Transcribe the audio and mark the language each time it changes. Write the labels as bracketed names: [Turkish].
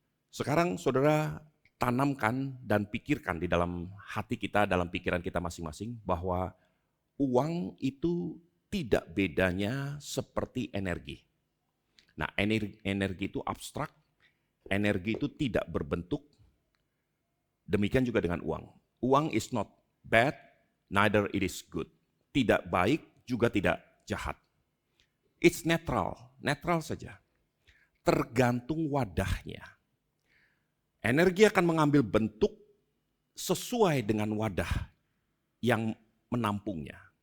[Indonesian] Sekarang saudara tanamkan dan pikirkan di dalam hati kita, dalam pikiran kita masing-masing bahwa uang itu tidak bedanya seperti energi. Nah, energi itu abstrak, energi itu tidak berbentuk. Demikian juga dengan uang. [English] Uang is not bad, neither it is good. [Indonesian] Tidak baik, juga tidak jahat. It's netral, netral saja. Tergantung wadahnya. Energi akan mengambil bentuk sesuai dengan wadah yang menampungnya.